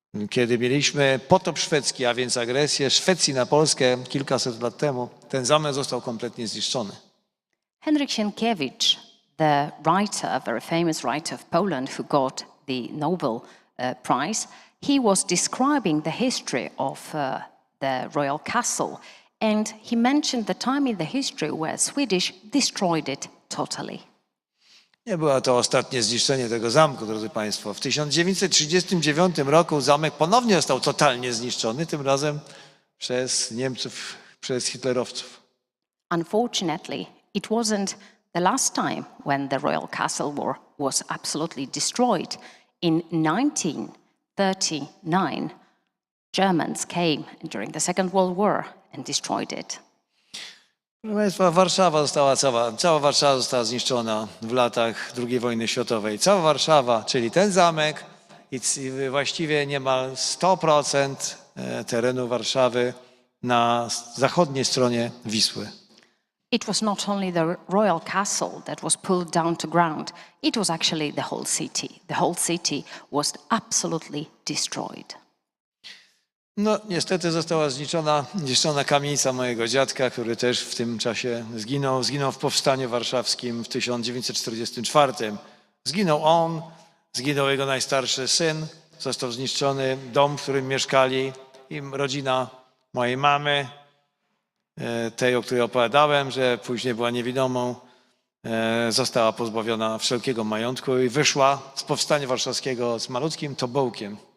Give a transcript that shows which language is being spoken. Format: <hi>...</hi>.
<pl>Kiedy mieliśmy potop szwedzki, a więc agresję Szwecji na Polskę kilkaset lat temu, ten zamek został kompletnie zniszczony.</pl> <en>Henryk Sienkiewicz, the writer, a very famous writer of Poland who got the Nobel Prize, he was describing the history of the royal castle, and he mentioned the time in the history where Swedish destroyed it totally.</en> <pl>Nie było to ostatnie zniszczenie tego zamku, drodzy Państwo. W 1939 roku zamek ponownie został totalnie zniszczony, tym razem przez Niemców, przez hitlerowców.</pl> <en>Unfortunately, it wasn't the last time when the royal castle was absolutely destroyed. In 1939, Germans came during the Second World War and destroyed it.</en> <pl>Proszę Państwa, cała Warszawa została zniszczona w latach II wojny światowej. Cała Warszawa, czyli ten zamek i właściwie niemal 100% terenu Warszawy na zachodniej stronie Wisły.</pl> <en>It was not only the royal castle that was pulled down to ground, it was actually the whole city. The whole city was absolutely destroyed.</en> <pl>No, niestety została zniszczona kamienica mojego dziadka, który też w tym czasie zginął. Zginął w powstaniu warszawskim w 1944. Zginął on, zginął jego najstarszy syn, został zniszczony dom, w którym mieszkali, i rodzina mojej mamy, tej, o której opowiadałem, że później była niewidomą, została pozbawiona wszelkiego majątku i wyszła z powstania warszawskiego z malutkim tobołkiem.</pl>